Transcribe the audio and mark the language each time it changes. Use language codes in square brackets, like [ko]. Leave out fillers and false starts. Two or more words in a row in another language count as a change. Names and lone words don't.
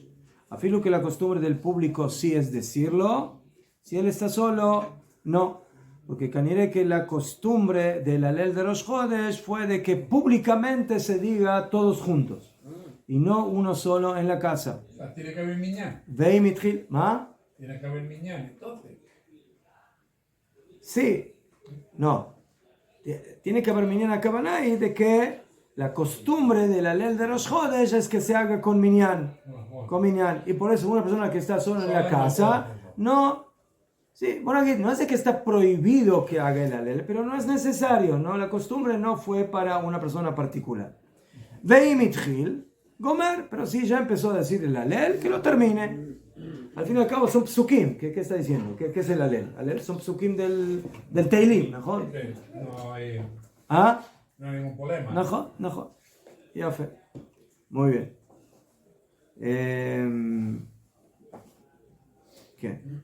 [es] Afilo que la costumbre del público sí es decirlo. Si él está solo, no. Porque caniré que la costumbre del Alel de Rosh Chodesh fue de que públicamente se diga todos juntos. Y no uno solo en la casa. O sea, tiene que haber miñán. [he] Veim itchil. ¿Ma? [es] Tiene que haber miñán, entonces. Sí. No. Tiene que haber minyan kavanai de que la costumbre del Alel de Rosh Chodesh es que se haga con minyan. Con minyan. Y por eso una persona que está sola en la casa, no. Sí, bueno, aquí no es de que está prohibido que haga el Alel, pero no es necesario, ¿no? La costumbre no fue para una persona particular. [he] Veim itchil gomer, [es] pero si ya empezó a decir el Alel, que lo termine. Al fin y al cabo son psukim. ¿Qué está diciendo? ¿Qué es el Alel? Alel son psukim del Teilim, ¿no? No hay, ¿Ah? no hay ningún problema. No. Ya fe. Muy bien. ¿Qué?